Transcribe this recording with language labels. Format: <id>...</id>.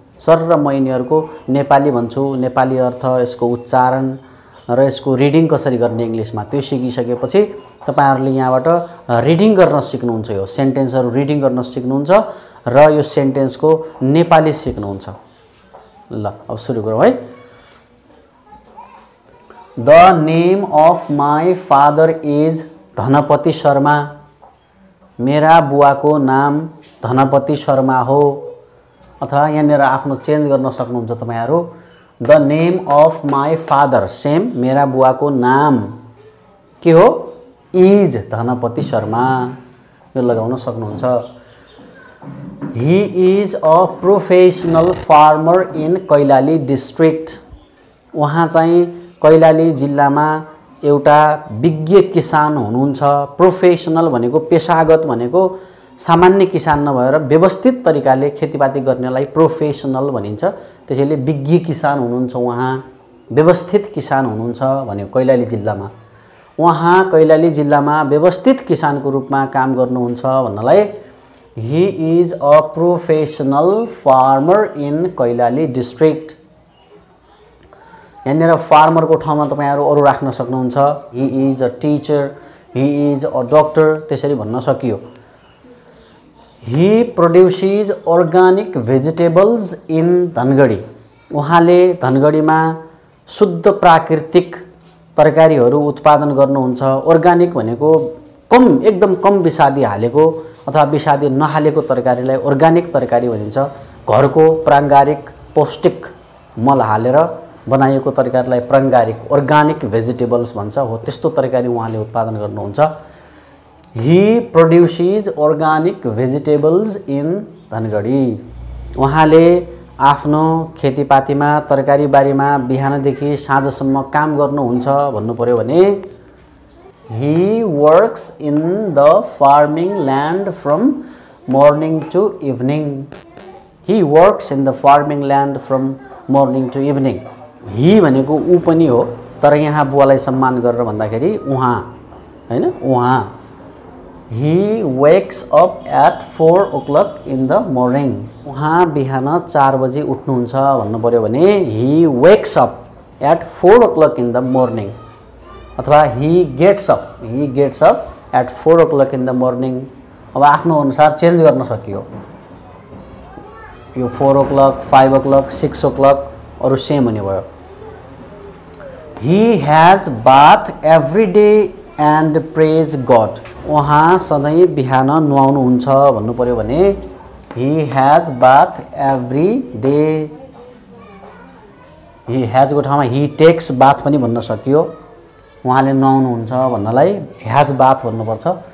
<ne>Sir र म यिनीहरूको नेपाली भन्छु, नेपाली अर्थ, यसको उच्चारण र यसको रिडिङ कसरी गर्ने इङ्ग्लिसमा, त्यो सिकिसकेपछि तपाईहरुले यहाँबाट रिडिङ गर्न सिक्नुहुन्छ। यो सेन्टेन्सहरु रिडिङ गर्न सिक्नुहुन्छ र यो सेन्टेन्सको नेपाली सिक्नुहुन्छ। ल अब सुरु गरौँ है।</ne> <en>The name of my father is Dhanpati Sharma.</en> <ne>मेरा बुवाको नाम धनपति शर्मा हो। अथवा यहाँनिर आफ्नो चेन्ज गर्न सक्नुहुन्छ तपाईहरु।</ne> <en>the name of my father,</en> <ne>same मेरा बुवाको नाम के हो,</ne> <en>is Dhanpati Sharma,</en> <ne>यो लगाउन सक्नुहुन्छ।</ne> <en>He is a professional farmer in Kailali district.</en> <ne>उहाँ चाहिँ कैलाली जिल्लामा एउटा विज्ञ किसान हुनुहुन्छ। प्रोफेसनल भनेको पेशागत भनेको सामान्य किसान नभएर व्यवस्थित तरिकाले खेतीपाती गर्नेलाई प्रोफेसनल भनिन्छ। त्यसैले विज्ञ किसान हुनुहुन्छ उहाँ, व्यवस्थित किसान हुनुहुन्छ भन्यो कैलाली जिल्लामा। उहाँ कैलाली जिल्लामा व्यवस्थित किसानको रूपमा काम गर्नुहुन्छ भन्नलाई</ne> <en>He is a professional farmer in Kailali district.</en> <ne>यहाँनिर फार्मरको ठाउँमा तपाईहरु अरु राख्न सक्नुहुन्छ।</ne> <en>he is a teacher, he is a doctor,</en> <ne>त्यसरी भन्न सकियो।</ne> <en>He produces organic vegetables in Dhangadhi.</en> <ne>उहाँले धनगढीमा शुद्ध प्राकृतिक तरकारीहरू उत्पादन गर्नुहुन्छ। अर्गानिक भनेको कम, एकदम कम विषादी हालेको अथवा विषादी नहालेको तरकारीलाई अर्गानिक तरकारी भनिन्छ। घरको प्राङ्गारिक पौष्टिक मल हालेर बनाइएको तरकारीलाई प्राङ्गारिक, अर्गानिक भेजिटेबल्स भन्छ। हो त्यस्तो तरकारी उहाँले उत्पादन गर्नुहुन्छ।</ne> <en>He produces organic vegetables in Dhangadhi.</en> <ne>उहाँले आफ्नो खेतीपातीमा, तरकारी बारीमा बिहानदेखि साँझसम्म काम गर्नुहुन्छ भन्नु पर्यो भने</ne> <en>He works in the farming land from morning to evening. He works in the farming land from morning to evening.</en> <ne>ही भनेको ऊ पनि हो, तर यहाँ बुवालाई सम्मान गरेर भन्दाखेरि उहाँ हैन, उहाँ।</ne> <en>He wakes up at 4 o'clock in the morning.</en> <ne>उहाँ बिहान 4 बजे उठ्नुहुन्छ भन्नु पर्यो भने</ne> <en>He wakes up at 4 o'clock in the morning. अथवा he gets up at 4 o'clock in the morning.</en> <ne>अब आफ्नो अनुसार चेन्ज गर्न सकियो। यो 4 o'clock, 5 o'clock, 6 o'clock अरु सेम हुने भयो।</ne> <en>He has bath every day and praise God.</en> <ne>उहाँ सधैँ बिहान नुहाउनुहुन्छ भन्नु पर्यो भने</ne> <en>He has bath every day. He has</en> <ne>को ठाउँमा</ne> <en>he takes bath</en> <ne>पनि भन्न सकियो। उहाँले नुहाउनुहुन्छ भन्नलाई</ne> <en>has bath</en> <ne>भन्नुपर्छ।</ne>